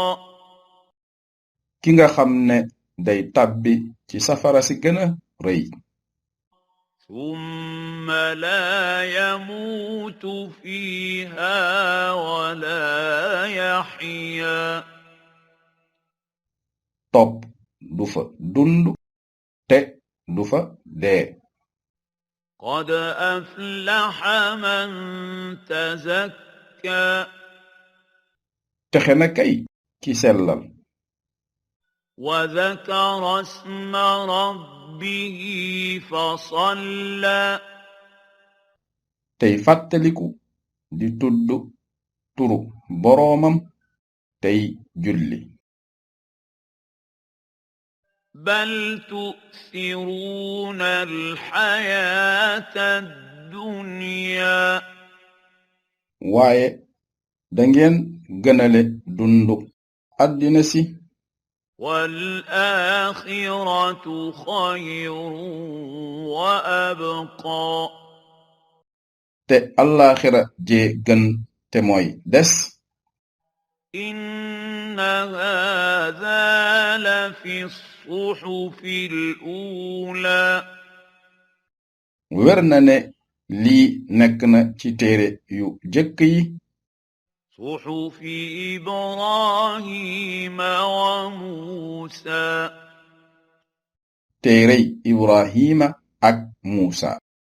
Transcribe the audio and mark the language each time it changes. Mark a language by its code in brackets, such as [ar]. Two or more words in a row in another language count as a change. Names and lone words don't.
[wo] ki nga xam ne day tàbbi ci safara si gëna rëy [ar] ثم لا يموت فيها ولا يحيا [wo] topp du fa dund te du fa dee [ar] قد أفلح من تزكى [wo] texe na kay ki sellal [ar] وذكر اسم ربه فصلى [wo] tey fàttaliku di tudd turu boroomam tey julli [ar] بل تؤثرون الحياة الدنيا [wo] waaye dangeen gënale dundu àddina si [ar] والآخرة خير وأبقى [wo] te allaaxira jee gën te mooy des [ar] إن هذا لفي الصحف الأولى [wo] wér na ne lii nekk na ci téere yu jëkk yi [ar] صحف إبراهيم وموسى [wo] téerey Ibrahima ak Muusa